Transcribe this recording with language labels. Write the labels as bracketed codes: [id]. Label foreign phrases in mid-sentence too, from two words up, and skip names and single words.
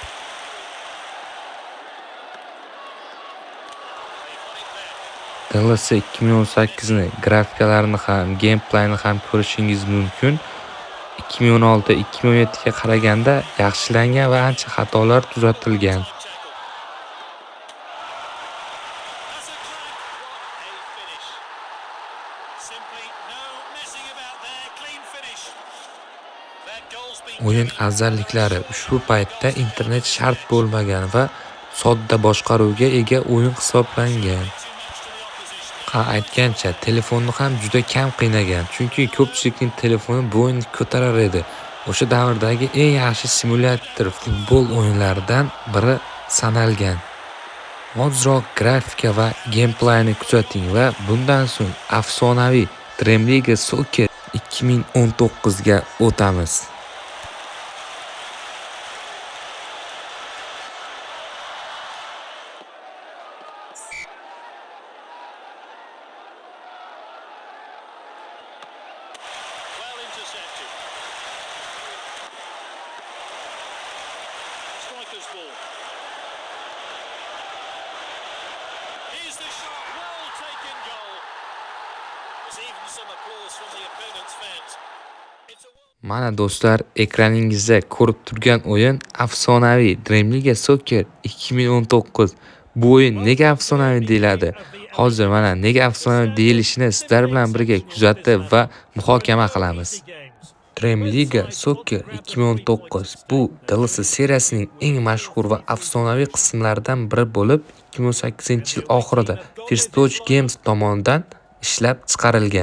[uz] DLC 2018ni grafikalarini ham, gameplayni ham ko'rishingiz mumkin. 2016-2017ga qaraganda yaxshilangan va ancha xatolar tuzatilgan. [en] That's a crack. What a finish. Simply no messing about there. Clean finish. That goal's been [uz] O'yin afzalliklari ushbu paytda internet shart bo'lmagan va sodda boshqaruvga ega o'yin hisoblangan. Aytgancha, telefonni ham juda kam qiynagan, chunki ko'pchilikning telefoni bu o'yinni ko'tarar edi. O'sha davrdagi eng yaxshi simulyator futbol o'yinlaridan biri sanalgan. Ozroq grafika va gameplayni kuzating va bundan so'ng afsonaviy Dream Liga Soccer 2019ga o'tamiz. [en] well intercepted. Striker's ball. Here's the shot. Well taken goal. There's even some applause from the opponent's fans. It's a [uz] Mana do'stlar, ekraningizda ko'rib turgan o'yin afsonaviy Dream Liga Soccer 2019. Bu o'yin nega afsonaviy deyiladi? Hozir mana nega afsonaviy deyilishini sizlar bilan birga kuzatib va muhokama qilamiz. Dream Liga Soccer 2019 bu DLC seriyasining eng mashhur va afsonaviy qismlaridan biri bo'lib, 2018-yil oxirida First Watch Games tomonidan ishlab chiqarilgan.